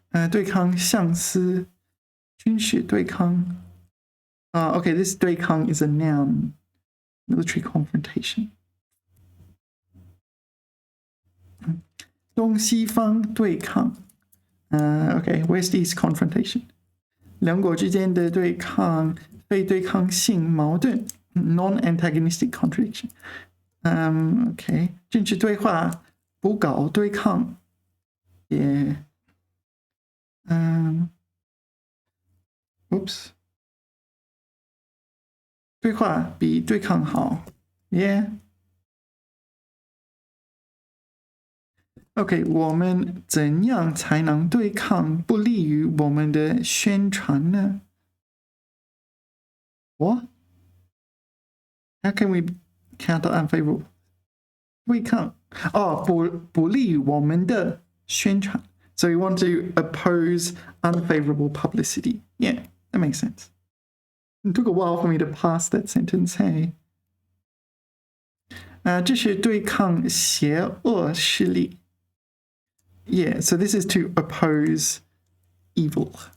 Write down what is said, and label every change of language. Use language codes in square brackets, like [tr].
[zh] 对抗相似, 军事对抗. [en] Okay, this 对抗 is a noun. Military confrontation. [zh] 东西方对抗. [en] Okay, West-East confrontation. [zh] 两国之间的对抗, 非对抗性矛盾, [en] non-antagonistic contradiction. [zh] Okay, 政治对话, 不搞对抗. [en] Yeah. Oops. [zh] 对话比对抗好.Yeah. Okay, 我们怎样才能对抗不利于我们的宣传呢? [en] What? How can we counter unfavorable? [zh] 对抗. Oh, 不利于我们的宣传. [en] So we want to oppose unfavorable publicity. Yeah, that makes sense. It took a while for me to pass that sentence, hey? [zh] 这是对抗邪恶势力. [en] Yeah, so this is to oppose evil.